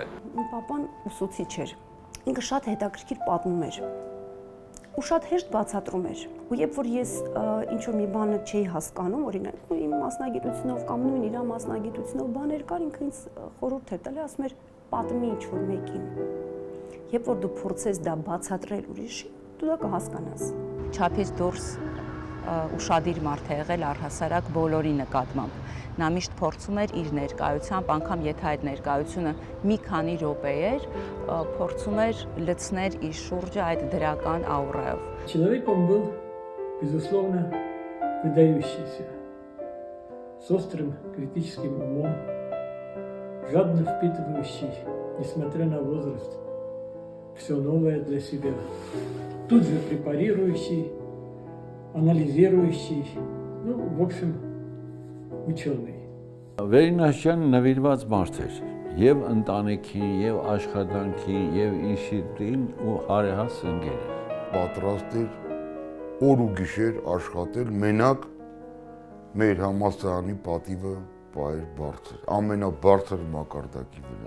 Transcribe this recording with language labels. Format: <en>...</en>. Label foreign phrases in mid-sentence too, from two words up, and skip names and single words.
<hy>Պապան ուսուցիչ էր, ինքը շատ հետաքրքիր պատմում էր ու շատ հեշտ բացատրում էր։ Ու երբ որ ես ինչ-որ մի բանը չէի հասկանում, օրինակ իմ մասնագիտությունով կամ նույն իր մասնագիտությունով բաներ կար, ինքը ինձ խորհուրդ էր տալիս, ասում էր պատմի ինչ-որ մեկին։ Երբ որ դու փորձես դա բացատրել ուրիշին, դու դա կհասկանաս։ Չափից դուրս ուշադիր մարդ է եղել առհասարակ բոլորի նկատմամբ։ Նա միշտ փորձում էր իր ներկայությամբ, անգամ եթե այդ ներկայությունը մի քանի րոպե էր, փորձում էր լցնել իր շուրջը այդ դրական աուրայով։</hy> <ru>Человек он был, безусловно, выдающийся, с острым критическим умом, жадно впитывающий, несмотря на возраст, все новое для себя, тут же препарирующий, анализирующий, ну, в общем, ученый.</ru> <hy>Վերինաշյան նվիրված մարդ էր եւ ընտանիքին, եւ աշխատանքին, եւ ինստիտուտին ու հարեհաս ընկեր էր։ Պատրաստ էր օր ու գիշեր աշխատել մենակ մեր համալսարանի պատիվը պահեր բարձր, ամենաբարձր մակարդակի վրա։</hy>